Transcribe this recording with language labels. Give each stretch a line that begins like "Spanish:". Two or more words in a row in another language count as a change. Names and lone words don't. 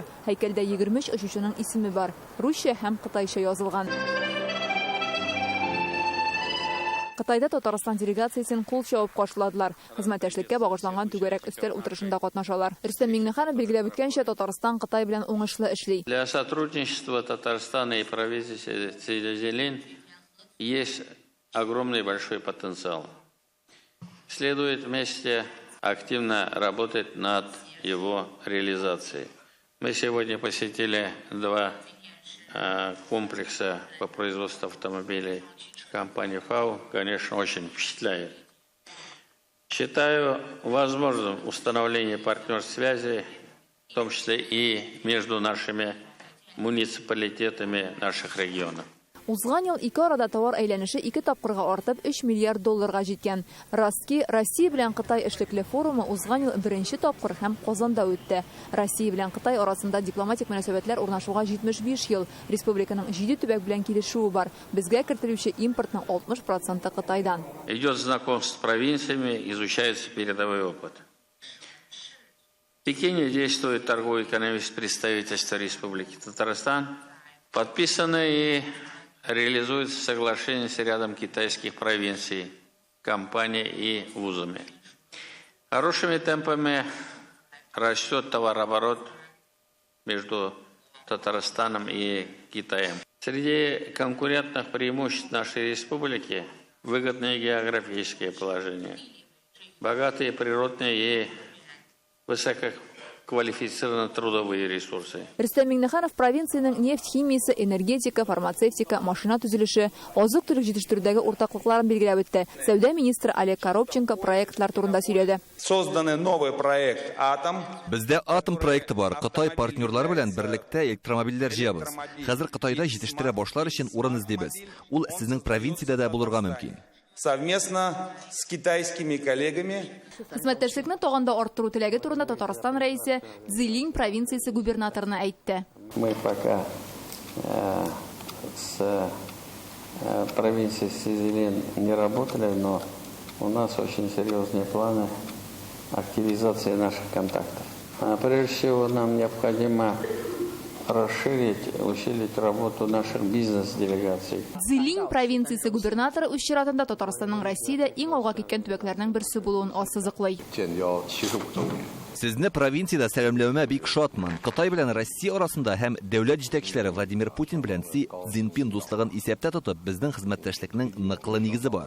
Tatar: Һәйкәлдә 23 очучының исеме бар. Русча һәм кытайча язылган. Кытайда Татарстан делегациясен кул чабып каршыладылар. Хезмәттәшлеккә багышланган түгәрәк өстәл утырышында катнашалар. Рөстәм Миңнеханов белгиләп үткәнчә, Татарстан Кытай белән уңышлы эшли.
Russian: Для сотрудничества Татарстана и правительства Цзилин есть огромный большой потенциал. Следует вместе активно работать над его реализацией. Мы сегодня посетили два комплекса по производству автомобилей компании ФАО, конечно, очень впечатляет. Считаю возможным установление партнерской связи, в том числе и между нашими муниципалитетами наших регионов.
Tatar: Узган ел ике арада товар әйләнеше 2 тапкырга артып 3 миллиард долларга җиткән. Ростки Россия белән Кытай эшлекле форумы узган ел беренче тапкыр һәм Казанда үтте. Россия белән Кытай арасында дипломатик мөнәсәбәтләр урнашуга 75 ел. Республиканың 7 төбәк белән килешүе бар. Безгә кертелүче импортның 60% Кытайдан.
Russian: Идет знакомство с провинциями, изучается передовой опыт. В Пекине действует торгово-экономическое представительство Республики Татарстан. Подписаны и реализуется соглашение с рядом китайских провинций, компаний и вузами. Хорошими темпами растет товарооборот между Татарстаном и Китаем. Среди конкурентных преимуществ нашей республики выгодное географическое положение, богатые природные и высококвалифицированные трудовые ресурсы.
Tatar: Рөстәм Миңнеханов провинциянең нефть химиясе, энергетика, фармацевтика, машина төзелеше, азык-төлек җитештерүдәге уртаклыкларын билгеләп үтте. Сәүдә министры Олег Коробченко проектлар турында сөйләде.
Russian: Созданный новый проект «Атом».
Tatar: Бездә атом проекты бар. Кытай партнерлары белән берлектә электромобильләр җыябыз. Хәзер Кытайда җитештерә башлар өчен урын эзлибез. Ул сезнең провинциядә дә булырга мөмкин.
Russian: Совместно с китайскими коллегами.
Tatar: Хезмәттәшлекне тагында арттыру теләге турында Татарстан рәисе Цзилин провинциясе губернаторына әйтте.
Russian: Мы пока с провинцией Цзилин не работали, но у нас очень серьезные планы активизации наших контактов. Прежде всего, нам необходимо расширить, усилить работу наших бизнес-делегаций.
Tatar: Цзилин провинциясе губернаторы үз чиратында Татарстанның Россиядә иң алга киткән төбәкләрнең берсе булуын ассызыклый. Сезне провинциядә сәламләүемә бик шатмын. Кытай белән Россия арасында һәм дәүләт җитәкчеләре Владимир Путин белән Си Цзиньпин дуслыгын исәптә тотып, безнең хезмәттәшлекнең ныклы нигезе бар.